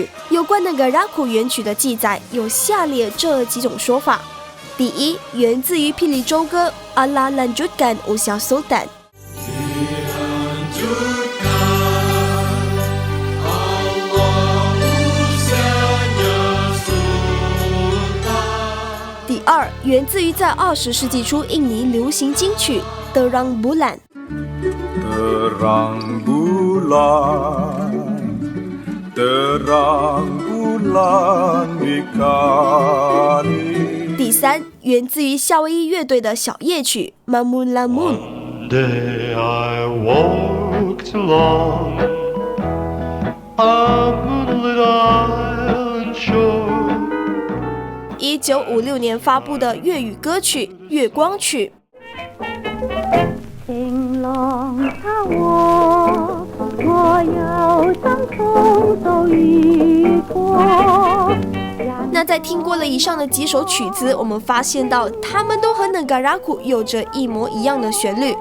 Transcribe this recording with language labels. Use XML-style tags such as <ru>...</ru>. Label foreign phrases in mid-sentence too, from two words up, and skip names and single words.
<zh>有关 Negaraku 原曲的记载有下列这几种说法：第一，源自于霹雳州歌 Allah Lanjutkan Usia Sultan。第二，源自于在20世纪初印尼流行金曲 Terang</zh> <ms>Bulan。Terang bulan, terang bulan bikani。</ms> <zh>第三，源自于夏威夷乐队的小夜曲 Mamun Lamun。One</zh> <en>day I walked along a moonlit island shore。1956</en> <zh>年发布的粤语歌曲《月光曲》。情浪他我要相同走一过。那在听过了以上的几首曲子，我们发现到它们都和 Negaraku 有着一模一样的旋律。</zh>